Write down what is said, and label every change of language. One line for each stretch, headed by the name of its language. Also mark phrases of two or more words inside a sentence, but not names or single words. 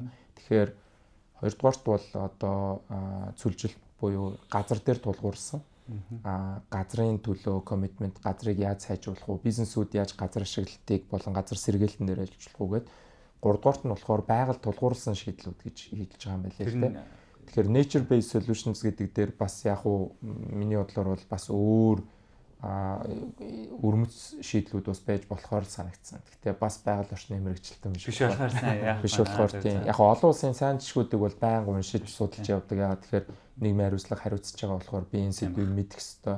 Mongolian: Тэгэхээр хоёрдугаарт бол одоо цөлжилт буюу газар дээр тулгуурсан газрын төлөө commitment, газрыг яаж сайжруулах вэ? Бизнесүүд яаж газар ашиглалтыг болон газар сэргээлтэн дээр ажиллах вэ гэдэг. Гуравдугаарт нь болохоор байгаль тулгуурсан шийдлүүд гэж хэлж байгаа юм байна лээ тийм. Тэгэхээр
English: nature based solutions
Mongolian: гэдэг дээр бас яг уу миний бодлоор бол бас өөр өрмөц шийдлүүд бас байж болохоор санагдсан. Гэхдээ бас байгаль орчны мэрэгчлэлтэн биш болохоор сайн яах вэ? Биш болохоор тийм. Яг олон улсын сайн жишгүүдийг бол байнга уншиж судалж явдаг. Яагаад тэгэхээр нийгмийн хариуцлага хариуцж байгаа болохоор би энэ сэдвийг мэдэх ёстой.